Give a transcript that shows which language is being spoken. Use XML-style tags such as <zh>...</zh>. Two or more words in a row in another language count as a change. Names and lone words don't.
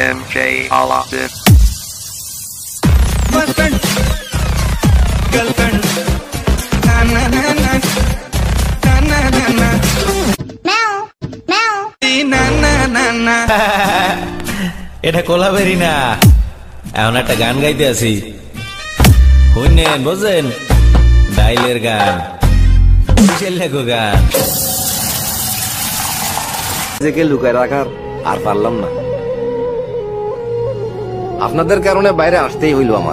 <en>DJ Aladdin. Boyfriend, girlfriend, na na na na, na na na na, meow meow, na na na na.</en> <bn>এটা কোলাবেরি না, এখন একটা গান গাইতে আছি, শুনেন বোঝেন, ডাইলের গান, কিসের লেখো গান। নিজেকে লুকায় রাখার আর পারলাম না, আপনাদের কারণে বাইরে আসতেই হইল আমার।</bn>